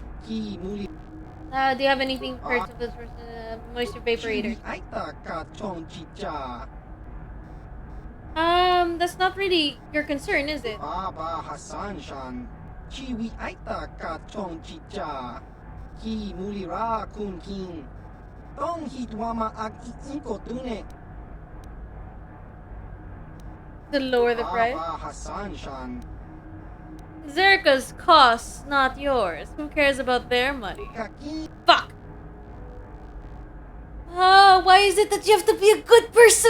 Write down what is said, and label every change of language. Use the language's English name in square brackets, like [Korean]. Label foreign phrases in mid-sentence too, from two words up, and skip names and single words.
[English] Do you have anything for moisture vaporator? That's not really your concern, is it? Baba Hassan Shan. Chiwi Aita Ka Chong Chicha. Ki Mulira Kun King. Tong Hitwama Ag Inko Tune. To lower the price? Baba Hassan Shan. Zerka's costs, not yours. Who cares about their money? Fuck! Oh, why is it that you have to be a good person?